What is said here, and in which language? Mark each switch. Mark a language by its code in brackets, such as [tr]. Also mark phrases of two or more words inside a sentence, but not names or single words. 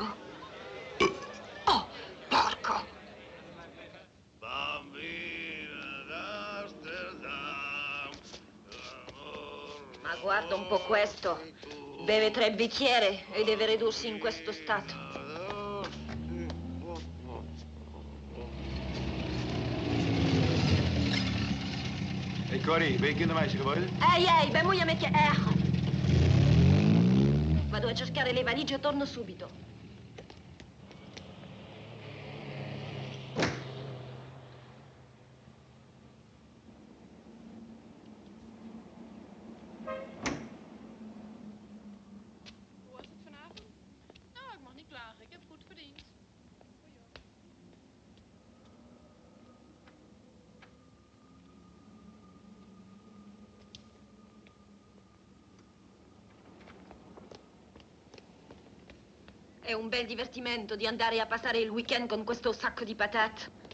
[it] Oh, porco! Ma guarda un po' questo. Beve 3 bicchieri e deve ridursi in questo stato. [nl] Hey Corrie, ben je kindermeisje geworden? Ehi, ben moeie met je eigen. [it] Vado a cercare le valigie e torno subito. [nl] Hoe was het vanavond? Nou, ik mag niet klagen. Ik heb goed verdiend. [it] È un bel divertimento di andare a passare il weekend con questo sacco di patate.